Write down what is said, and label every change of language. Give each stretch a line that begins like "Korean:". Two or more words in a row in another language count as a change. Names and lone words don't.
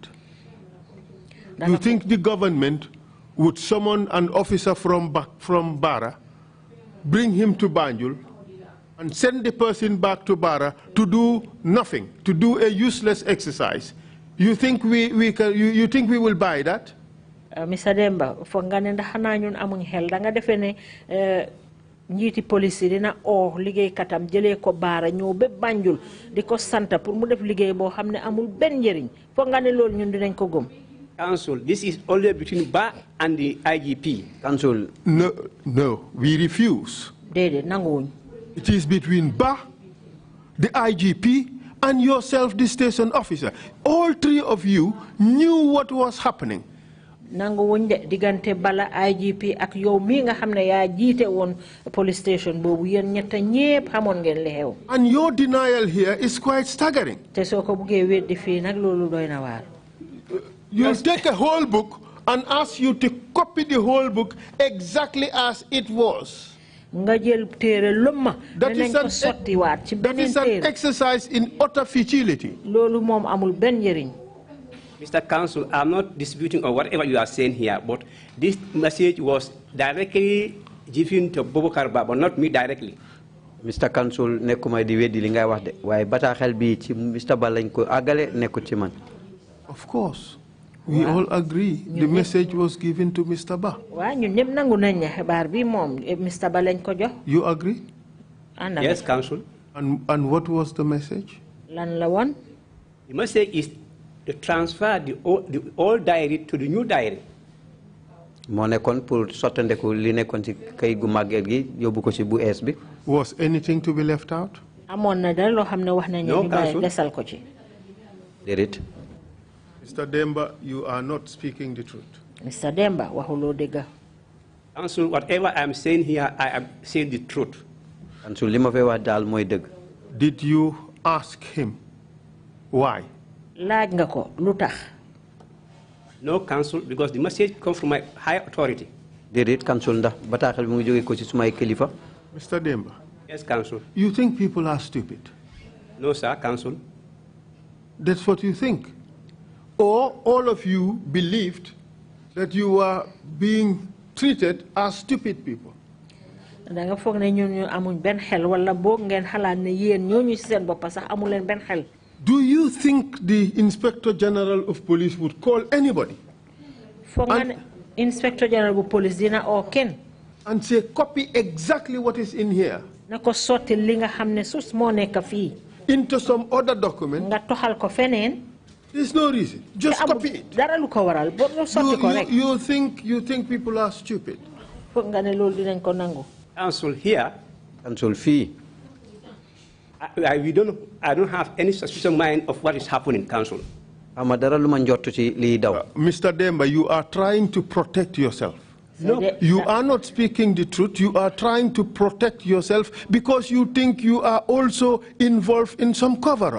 English: You think the government would summon an officer from Bara, bring him to Banjul, and send the person back to Bara to do nothing, to do a useless exercise? You think we will buy that? Mr.
Wolof: Demba, foog nga ne ndax xanaa ñun amuñ xel da nga defee ne njiiti police dina liggéeykatam jëlee ko Baara ñëw ba Banjul di ko santa pour mu def liggéey boo xam ne amul benn njëriñ foog nga ne loolu ñun dinañ ko gëm.
English: Council, this is only between Ba and the IGP. Council. No, we refuse.
Wolof: Déedéet nanguwuñ.
English: It is between Ba, the IGP, and yourself, the station officer. All three of you knew what was happening.
Wolof: nanguwuñ de diggante Bala IGP ak yow mi nga xam ne yaa jiite woon police station boobu yéen ñett ñépp xamoon ngeen li xew.
English: And your denial here is quite staggering.
Wolof: te soo ko buggee weddi fii nag loolu doy na waar.
English: You'll take a whole book and ask you to copy the whole book exactly as it was.
Wolof: nga jël téere lumma.
English: That is an exercise in utter futility.
Wolof: loolu moom amul benn njëriñ.
English: Mr. Council, I'm not disputing or whatever you are saying here, but this message was directly given to Boubacar Ba, but not me directly. Mr. Council,
Wolof: nekuma di weddi li ngay wax de waaye bataaxel bi ci Mr. Ba lañ ko àggale nekkut ci man.
English: Of course. We all agree the message was given to Mr. Ba. You agree? Yes, Council. And what was the message? The message is to transfer the old diary to the new diary. Was anything to be left out? No, Council. Did it? Mr. Demba, you are not speaking the truth.
Wolof: Mr. Demba, wahulo dega.
English: Council, whatever I'm saying here, I am saying the truth. Council,
Wolof: lima fe wax dal moy deug.
English: Did you ask him why?
Wolof: Laaj nga ko lutax?
English: No, Council, because the message comes from my high authority. Did it, Council,
Wolof: ndax bataaxel mu ngi joge ko ci sumay kilifa?
English: Mr. Demba. Yes, Council. You think people are stupid? No, sir, Council. That's what you think. Or all of you believed that you were being treated as stupid people.
Wolof: Da nga foog ne ñun ñu amuñ benn xel wala boog ngeen xalaat ne yéen ñooñu ci seen bopp sax amu leen benn xel.
English: Do you think the Inspector General of Police would call anybody?
Wolof: Foog nga ne
English: Inspector General of Police
Wolof: dina oo kenn.
English: And say, copy exactly what is in here.
Wolof: na ko sotti li nga xamne sus mo nekk fi
English: into some other document,
Wolof: nga toxal ko feneen.
English: there's no reason. Just copy it.
Wolof: Dara lu ko waral bo sotti ko rek.
English: You think people are stupid?
Wolof: Foog nga ne loolu dinañ ko nangu.
English: Council here.
Wolof: Council fee.
English: I don't have any suspicion mind of what is happening, Council. Mr. Demba, you are trying to protect yourself. No, you are not speaking the truth. You are trying to protect yourself because you think you are also involved in some cover-up.